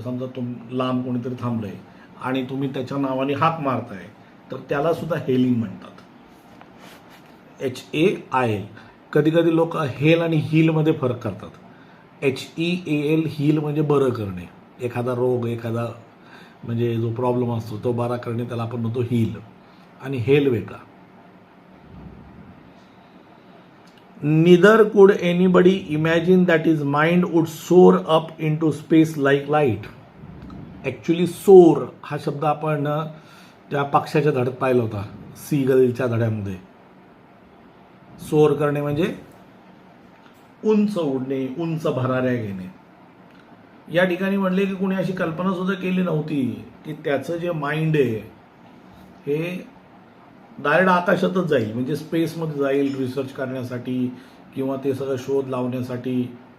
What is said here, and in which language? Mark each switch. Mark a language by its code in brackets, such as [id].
[mr] समजा लांब कोणीतरी थांबलंय आणि तुम्ही त्याच्या नावाने हाक मारताय तर त्याला सुद्धा हेलिंग म्हणतात, HAIL. कधी कधी लोक हेल आणि हीलमध्ये फरक करतात. HEAL, हील म्हणजे बरं करणे, एखादा रोग, एखादा म्हणजे जो प्रॉब्लेम असतो तो बरा करणे, त्याला आपण म्हणतो हील, आणि हेल वेगळा. [en] Neither could anybody imagine that his mind would soar up into space like light. [mr] Actually सोर हा शब्द आपण त्या पक्षाच्या धड्यात पाहिला होता, सीगलच्या धड्यामध्ये. सोर करणे म्हणजे उंच उडणे, उंच भराऱ्या घेणे. या ठिकाणी म्हणले की कुणी अशी कल्पना सुद्धा केली नव्हती की त्याचं जे माइंड आहे हे डायरेक्ट आकाशातच जाईल, म्हणजे स्पेसमध्ये जाईल रिसर्च करण्यासाठी किंवा ते सगळं शोध लावण्यासाठी.